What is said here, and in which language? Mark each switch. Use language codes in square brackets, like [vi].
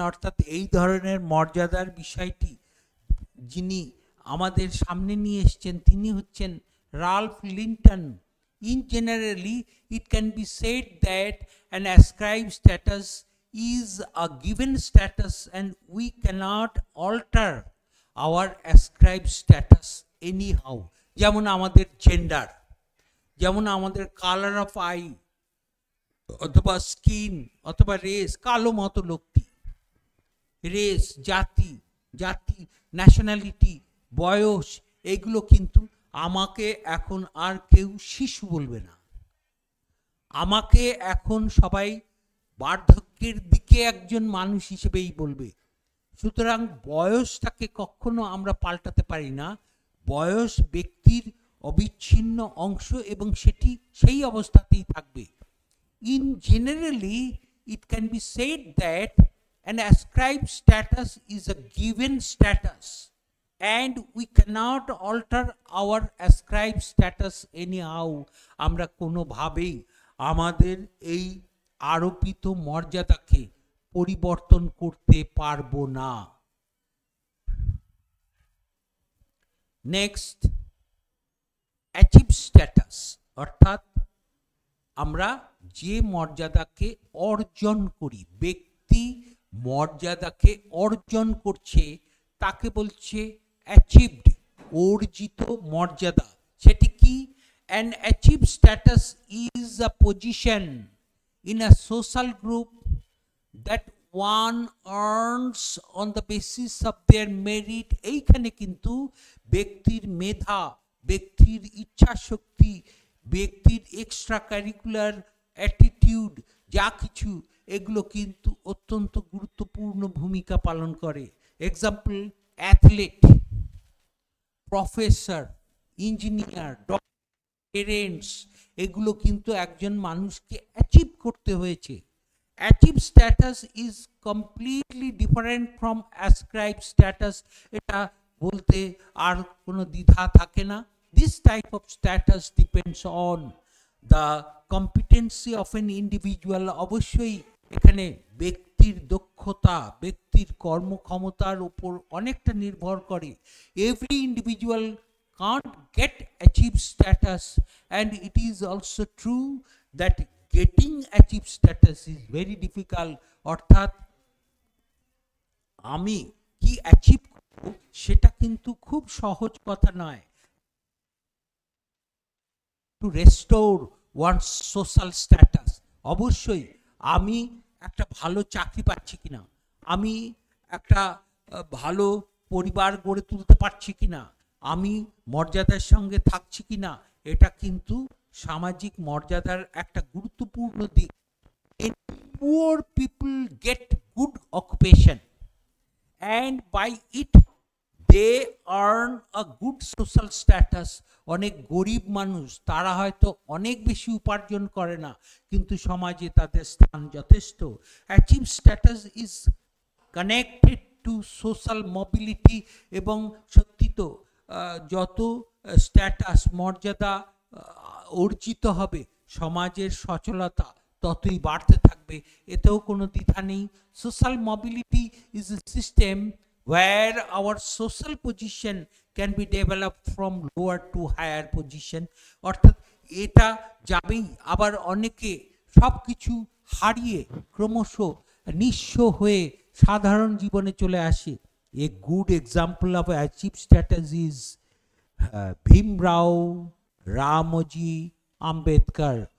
[bn] অর্থাৎ এই ধরনের মর্যাদার বিষয়টি যিনি আমাদের সামনে নিয়ে এসেছেন তিনি হচ্ছেন Ralph Linton. [en] In generally, it can be said that an ascribed status is a given status and we cannot alter our ascribed status anyhow. [bn] যেমন আমাদের জেন্ডার, যেমন আমাদের কালার অফ আই অথবা স্কিন অথবা রেস, কালো মতো লোকটি, রেস, জাতি, ন্যাশনালিটি, বয়স, এগুলো কিন্তু আমাকে এখন আর কেউ শিশু বলবে না, আমাকে এখন সবাই বার্ধক্যের দিকে একজন মানুষ হিসেবেই বলবে। সুতরাং বয়সটাকে কখনো আমরা পাল্টাতে পারি না। বয়স ব্যক্তির অবিচ্ছিন্ন অংশ এবং সেটি সেই অবস্থাতেই থাকবে। [en] In generally, it can be said that an ascribed status is a given status and we cannot alter our ascribed status anyhow. [bn] আমরা কোনোভাবেই আমাদের এই আরোপিত মর্যাদাকে পরিবর্তন করতে পারবো না। নেক্সট, অ্যাচিভ স্ট্যাটাস, অর্থাৎ আমরা যে মর্যাদাকে অর্জন করি, ব্যক্তি মর্যাদাকে অর্জন করছে তাকে বলছে অ্যাচিভড, অর্জিত মর্যাদা। সেটি কি? [en] An achieved status is a position in a social group that one earns on the basis of their merit. [bn] এইখানে কিন্তু ব্যক্তির মেধা, ব্যক্তির ইচ্ছা শক্তি, ব্যক্তির এক্সট্রা কারিকুলার অ্যাটিটিউড, যা কিছু, এগুলো কিন্তু অত্যন্ত গুরুত্বপূর্ণ ভূমিকা পালন করে। Example, athlete, professor, engineer, parents, এগুলো কিন্তু একজন মানুষকে অ্যাচিভ করতে হয়েছে। [en] Achieve status is completely different from ascribe status. [bn] এটা বলতে আর কোনো দ্বিধা থাকে না। [en] This type of status depends on the competency of an individual. [bn] অবশ্যই এখানে ব্যক্তির দক্ষতা, ব্যক্তির কর্মক্ষমতার উপর অনেকটা নির্ভর করে। [en] Every individual can't get achieved status and it is also true that getting achieved status is very difficult. [bn] অর্থাৎ আমি কি অ্যাচিভ করব সেটা কিন্তু খুব সহজ কথা নয়। [en] To restore one's social status, [bn] অবশ্যই আমি একটা ভালো চাকরি পাচ্ছি কিনা, আমি একটা ভালো পরিবার গড়ে তুলতে পারছি কিনা, আমি মর্যাদার সঙ্গে থাকছি কিনা, এটা কিন্তু সামাজিক মর্যাদার একটা গুরুত্বপূর্ণ দিক। [en] Poor people get good occupation and by it they earn a good social status. [bn] অনেক গরিব মানুষ, তারা হয়তো অনেক বেশি উপার্জন করে না, কিন্তু সমাজে তাদের স্থান যথেষ্ট। [en] Achieve status is connected to social mobility. [bn] এবং সত্যি তো যত স্ট্যাটাস মর্যাদা অর্জিত হবে, সমাজের সচলতা ততই বাড়তে থাকবে, এতেও কোনো দ্বিধা নেই। [en] Social mobility is a system where our social position can be developed from lower to higher position। [bn] অর্থাৎ এটা যাবেই, আবার অনেকে সব কিছু হারিয়ে ক্রমশ নিঃস্ব হয়ে সাধারণ জীবনে চলে আসে। [en] A good example of achieve status is Bhimrao Ramji Ambedkar.